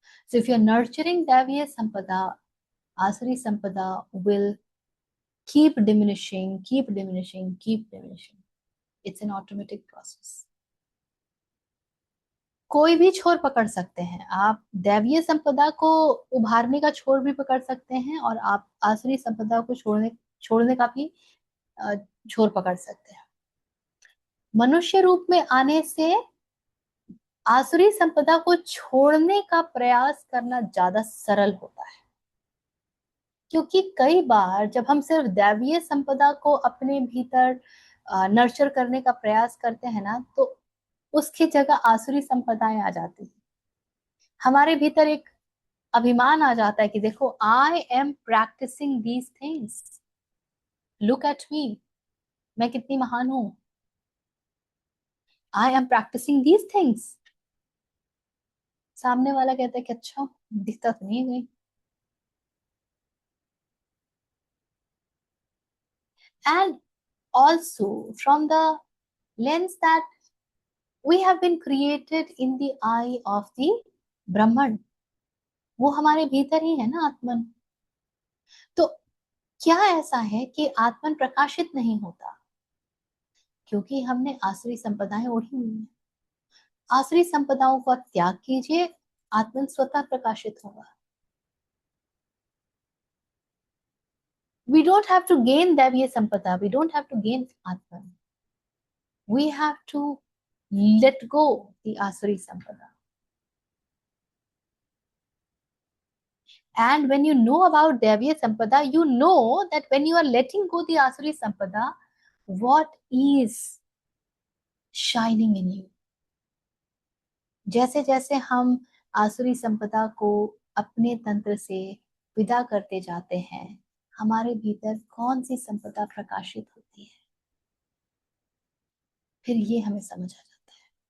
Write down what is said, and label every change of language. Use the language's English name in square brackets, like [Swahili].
[English] So if you're nurturing दैवीय संपदा, आसुरी संपदा will keep diminishing, keep diminishing, keep diminishing. It's an automatic process. [Hindi] कोई भी छोर पकड़ सकते हैं आप, दैवीय संपदा को उभारने का छोर भी पकड़ सकते हैं, और आप आसुरी संपदा को छोड़ने छोड़ने का भी अ, छोर पकड़ सकते हैं। मनुष्य रूप में आने से आसुरी संपदा को छोड़ने का प्रयास करना ज्यादा सरल होता है, क्योंकि कई बार जब हम सिर्फ दैवीय संपदा को अपने भीतर नर्चर करने का प्रयास करते हैं ना, तो उसकी जगह आसुरी संपदाएं आ जाती है। हमारे भीतर एक अभिमान आ जाता है कि देखो, [English] I am practising these things, look at me, [Hindi] मैं कितनी महान हूं, [English] I am practising these things. [Hindi] सामने वाला कहता है कि अच्छा, दिखता तो नहीं है कहीं। [English] and also from the lens that we have been created in the eye of the Brahman, [Hindi] वो हमारे भीतर ही है ना, [English] आत्मन। [Hindi] तो क्या ऐसा है कि आत्मन प्रकाशित नहीं होता? क्योंकि हमने आसुरी संपदाएं ओढ़ी हुई हैं। आसुरी संपदाओं का त्याग कीजिए, आत्मन स्वतः प्रकाशित होगा। [English] We don't have to gain दैवीय संपदा, we don't have to gain आत्मन, we have to let go the asuri sampada. And when you know about Deviya Sampada, you know that when you are letting go the Asuri Sampada, what is shining in you. [Hindi] जैसे जैसे हम आसुरी संपदा को अपने तंत्र से विदा करते जाते हैं, हमारे भीतर कौन सी संपदा प्रकाशित होती है, फिर ये हमें समझ आ जाता है।